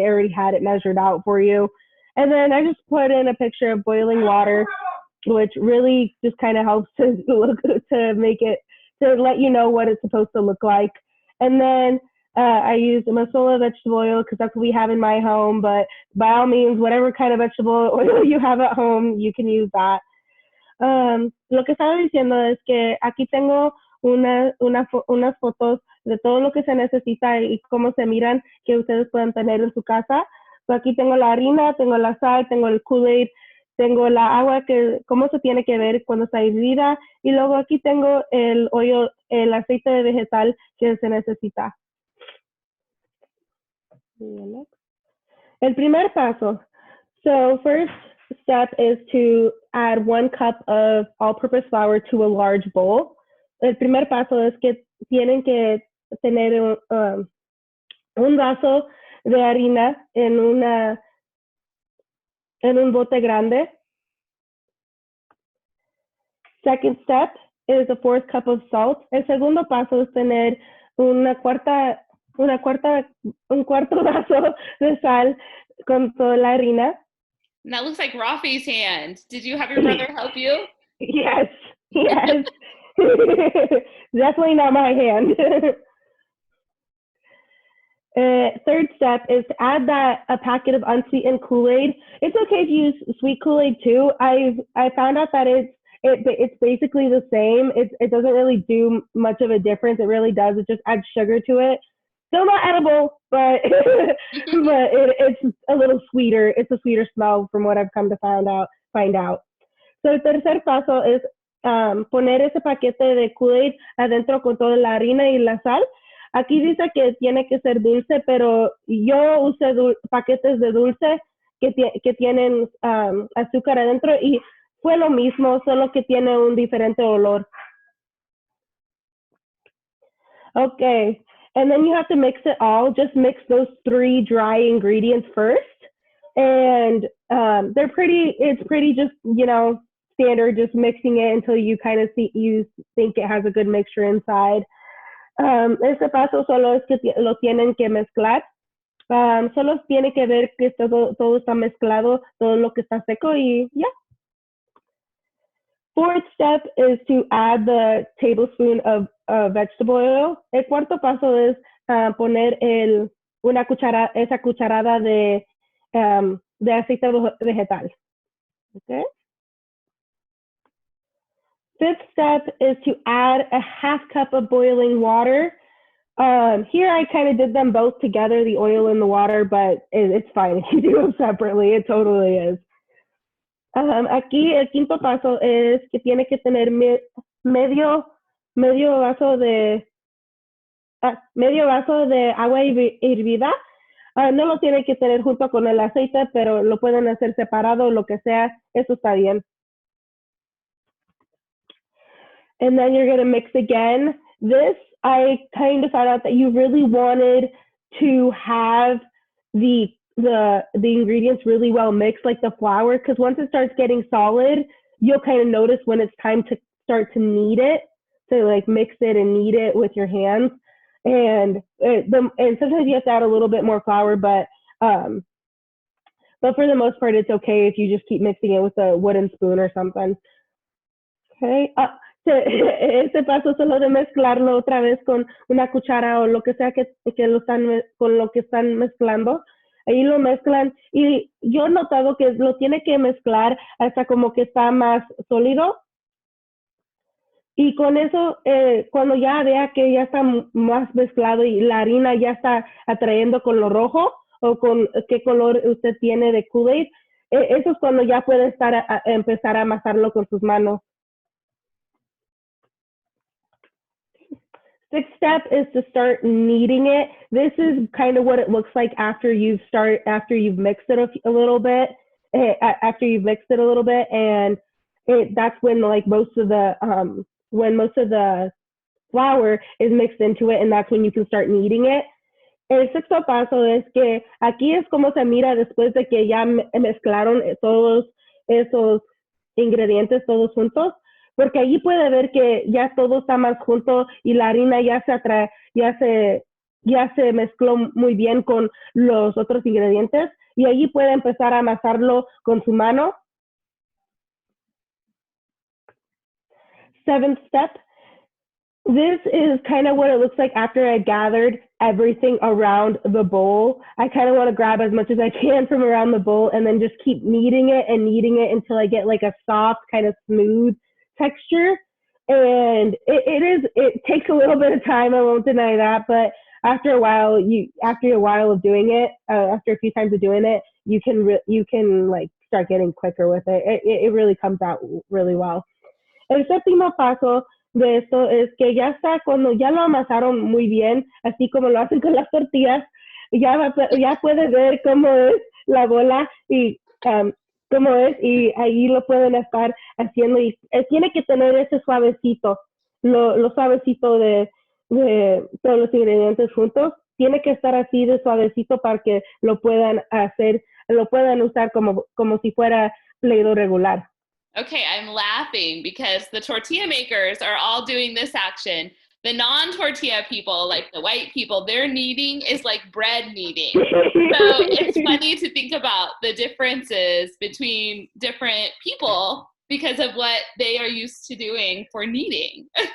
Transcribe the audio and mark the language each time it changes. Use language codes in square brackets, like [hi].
[en] It already had it measured out for you. And then I just put in a picture of boiling water, which really just kind of helps to make it, to let you know what it's supposed to look like. And then I used masola vegetable oil because that's what we have in my home, but by all means, whatever kind of vegetable oil you have at home, you can use that. [es] Lo que estaba diciendo es que aquí tengo unas fotos de todo lo que se necesita y cómo se miran que ustedes pueden tener en su casa. So aquí tengo la harina, tengo la sal, tengo el Kool Aid, tengo la agua, que cómo se tiene que ver cuando está hervida, y luego aquí tengo el aceite de vegetal que se necesita. El primer paso. [en] So first step is to add 1 cup of all-purpose flour to a large bowl. [es] El primer paso es que tienen que tener un vaso de harina en un bote grande. [en] Second step is a 4th cup of salt. [es] El segundo paso es tener un cuarto vaso de sal con toda la harina. [en] And that looks like Rafi's hand. Did you have your brother help you? Yes. Definitely not my hand. Third step is to add a packet of unsweetened Kool Aid. It's okay if you use sweet Kool Aid too. I found out that it's basically the same. It doesn't really do much of a difference. It really does. It just adds sugar to it. Still not edible, but it's a little sweeter. It's a sweeter smell from what I've come to find out. [es] So el tercer paso es poner ese paquete de Kool Aid adentro con toda la harina y la sal. Aquí dice que tiene que ser dulce, pero yo usé paquetes de dulce que tienen azúcar adentro y fue lo mismo, solo que tiene un diferente olor. [en] Okay, and then you have to mix it all. Just mix those 3 dry ingredients first. And it's pretty just, standard, just mixing it until you kind of you think it has a good mixture inside. [es] Este paso solo es que lo tienen que mezclar. Solo tiene que ver que todo está mezclado, todo lo que está seco y ya. [en] Fourth step is to add the tablespoon of vegetable oil. [es] El cuarto paso es poner esa cucharada de aceite vegetal. [en] Okay. Fifth step is to add a half cup of boiling water. Here I kind of did them both together, the oil and the water, but it's fine if you do them separately. It totally is. [es] Aquí el quinto paso es que tiene que tener medio vaso de agua hervida. No lo tiene que tener junto con el aceite, pero lo pueden hacer separado, lo que sea, eso está bien. [en] And then you're going to mix again. This, I kind of found out that you really wanted to have the ingredients really well mixed, like the flour, because once it starts getting solid, you'll kind of notice when it's time to start to knead it, to like mix it and knead it with your hands. And sometimes you have to add a little bit more flour, but for the most part, it's okay if you just keep mixing it with a wooden spoon or something. Okay. [es] Este paso solo de mezclarlo otra vez con una cuchara o lo que sea con lo que están mezclando. Ahí lo mezclan y yo he notado que lo tiene que mezclar hasta como que está más sólido. Y con eso, cuando ya vea que ya está más mezclado y la harina ya está atrayendo con lo rojo o con qué color usted tiene de Kool Aid, eso es cuando ya puede empezar a amasarlo con sus manos. [en] Sixth step is to start kneading it. This is kind of what it looks like after you've mixed it a little bit. And that's when like most of the flour is mixed into it, and that's when you can start kneading it. [es] El sexto paso es que aquí es como se mira después de que ya mezclaron todos esos ingredientes todos juntos. Porque allí puede ver que ya todo está más junto y la harina ya se mezcló muy bien con los otros ingredientes y allí puede empezar a amasarlo con su mano. [en] Seventh step. This is kind of what it looks like after I gathered everything around the bowl. I kind of want to grab as much as I can from around the bowl and then just keep kneading it until I get like a soft, kind of smooth texture. And it takes a little bit of time, I won't deny that, but after a while of doing it, after a few times of doing it, you can like start getting quicker with it. It really comes out really well. [es] El séptimo paso de esto es que ya está, cuando ya lo amasaron muy bien, así como lo hacen con las tortillas, ya puede ver cómo es la bola y cómo es, y ahí lo pueden estar haciendo y tiene que tener ese suavecito, lo suavecito de todos los ingredientes juntos, tiene que estar así de suavecito para que lo puedan usar como si fuera Play-Doh regular. [en] Okay, I'm laughing because the tortilla makers are all doing this action. The non-tortilla people, like the white people, their kneading is like bread kneading. So it's funny to think about the differences between different people because of what they are used to doing for kneading.